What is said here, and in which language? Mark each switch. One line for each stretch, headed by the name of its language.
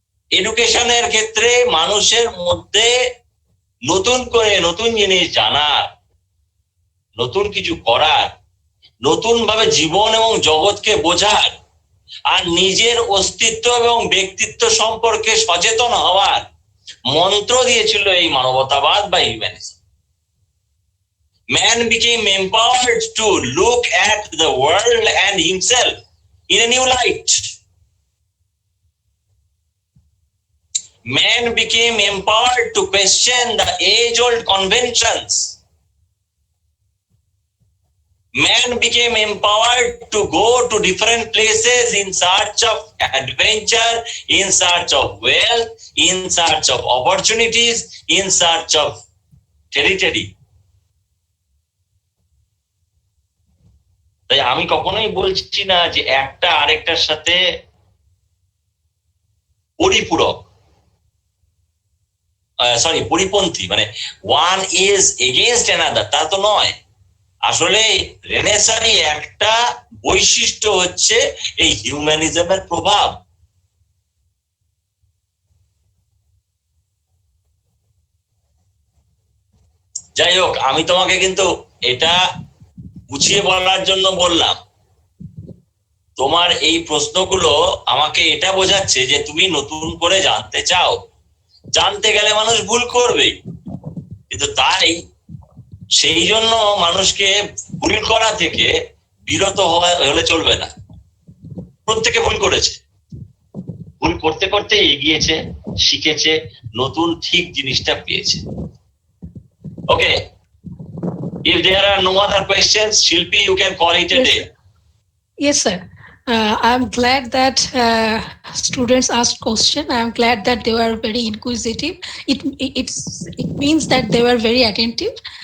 Bangla: এডুকেশনের ক্ষেত্রে মানুষের মধ্যে নতুন করে নতুন জিনিস জানার, নতুন কিছু করার, নতুন ভাবে জীবন এবং জগৎকে বোঝার, আর নিজের অস্তিত্ব এবং ব্যক্তিত্ব সম্পর্কে সচেতন হওয়ার মন্ত্র দিয়েছিল এই মানবতাবাদ বা humanism.
English: Man became empowered to look at the world and himself in a new light. Man became empowered to question the age-old conventions. Man became empowered to go to different places in search of adventure, in search of wealth, in search of opportunities, in search of territory.
Bangla: তাই আমি কখনোই বলছি না যে একটা আরেকটার সাথে পরিপূরক, পরিপন্থী, মানে
English: one is against another,
Bangla: তা তো নয়। আসলে রেনেসাঁরই একটা বৈশিষ্ট্য হচ্ছে এই হিউম্যানিজমের প্রভাব। যাই হোক, আমি তোমাকে কিন্তু এটা গুছিয়ে বলার জন্য বললাম। তোমার এই প্রশ্নগুলো আমাকে এটা বোঝাচ্ছে যে তুমি নতুন করে জানতে চাও। জানতে গেলে মানুষ ভুল করবেই, কিন্তু তাই সেই জন্য মানুষকে ভুল করা থেকে বিরত হলে চলবে না। প্রত্যেকে ভুল করেছে, ভুল করতে করতে এগিয়েছে, শিখেছে, নতুন ঠিক জিনিসটা পেয়েছে।
English: Okay, if there are no other questions, Shilpi, you can call it a day. Yes, sir. I'm glad that students asked question. I'm glad that they were very inquisitive. It means that they were very attentive.